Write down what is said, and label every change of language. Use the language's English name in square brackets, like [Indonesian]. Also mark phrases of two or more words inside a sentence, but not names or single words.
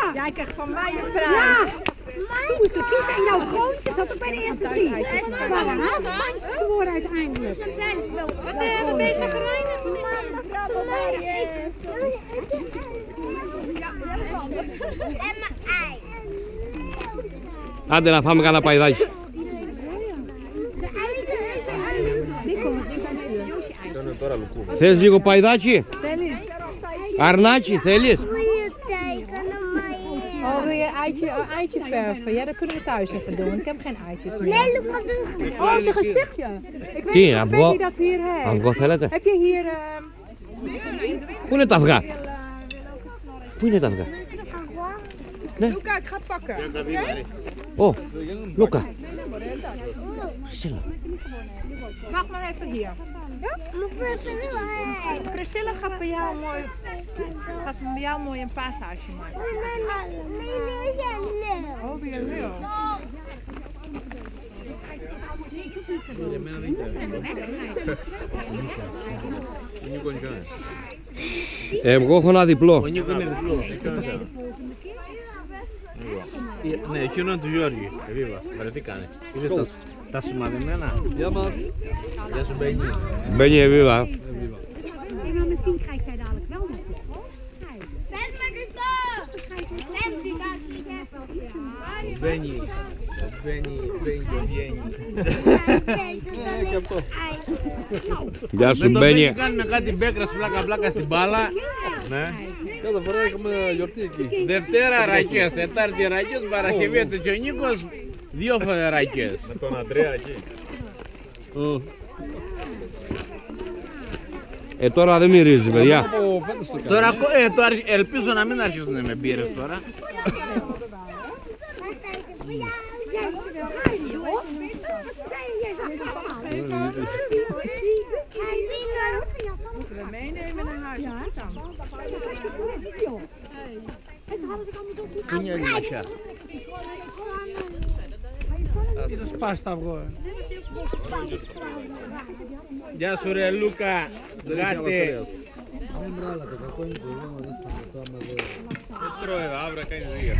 [Dutch] Jij krijgt van mij een prijs. Ja. Toen moesten we kiezen en jouw kroontje zat ook bij de eerste drie. Het waren hazenpandjes geworden uiteindelijk. Wat ben je zo gereinigd? En mijn ei. [Greek] Άντε να φάμε κανένα παϊδάκι. Θες λίγο παϊδάκι? Αρνάκι θέλεις? [Dutch] Oh, wil je eitje verven? Ja, dat kunnen we thuis even doen. Ik heb geen eitjes meer. Nee, look op de Oh, zijn gezichtje. Ik weet [Greek] Τι, [Dutch] niet of Fanny dat hier heeft. [Greek] αυγό θέλετε? [Dutch] Heb je hier... [Greek] Πού είναι τα αυγά? Πού είναι τα αυγά? [Dutch] Luca, ik ga pakken. [Greek] Ω, Λούκα. [Dutch] Priscilla. Wacht maar even hier. Ja? Priscilla gaat bij jou mooi een paashuisje maken. Oh, weer Leo. [Greek] Εγώ έχω ένα διπλό. Ναι, εκείνο είναι του Γιώργη. Εβίβα, βρεθήκανε. Είδε τα σημαδεμένα. Γεια μας. Γεια σου Μπένι. Μπένι εβίβα. [Dutch] Maar misschien krijg jij dadelijk wel nog de [Greek] Μπένι. Γεια σου Με Μπένι. το κάνουμε κάτι μπέκρας πλάκα στην μπάλα. Ναι. Κάθε φορά έχουμε γιορτή εκεί. Δευτέρα ρακές, Τετάρτη ρακές, Παρασκευή και ο Νίκος 2 φορές ρακές. Με τον Αντρέα εκεί. Τώρα δεν μυρίζει, παιδιά. Τώρα ελπίζω να μην αρχίσουν με μπύρες τώρα. [Dutch] Moeten we meenemen naar huis? Ja. En ze hadden zich allemaal zo goed [Greek] Ποιο είναι η μασιά? Είναι σπάστα αυγό. Γεια σου ρε Λούκα, γάτε. Δεν μπράλα το κακό είναι το δώμα, δεν σταματώ άμα δεν... Δεν τρώει εδώ, αύριο κάνει δίγατα.